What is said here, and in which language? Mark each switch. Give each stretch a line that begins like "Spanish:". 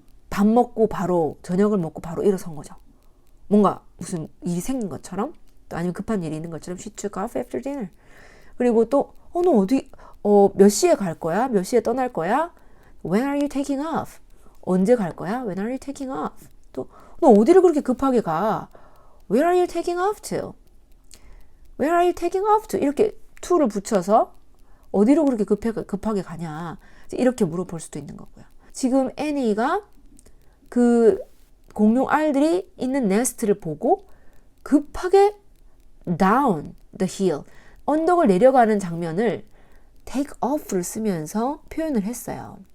Korean: 밥 먹고 바로, 저녁을 먹고 바로 일어선 거죠. 뭔가 무슨 일이 생긴 것처럼, 또 아니면 급한 일이 있는 것처럼
English: she took off after dinner.
Korean: 그리고 또, 너 어디, 몇 시에 갈 거야? 몇 시에 떠날 거야?
English: When are you taking off?
Korean: 언제 갈 거야?
English: When are you taking off?
Korean: 또 너 어디를 그렇게 급하게 가?
English: Where are you taking off to? Where are you taking off to?
Korean: 이렇게 to를 붙여서 어디로 그렇게 급하게 가냐? 이렇게 물어볼 수도 있는 거고요. 지금 애니가 그 공룡 알들이 있는 네스트를 보고 급하게
English: down the hill,
Korean: 언덕을 내려가는 장면을 take off를 쓰면서 표현을 했어요.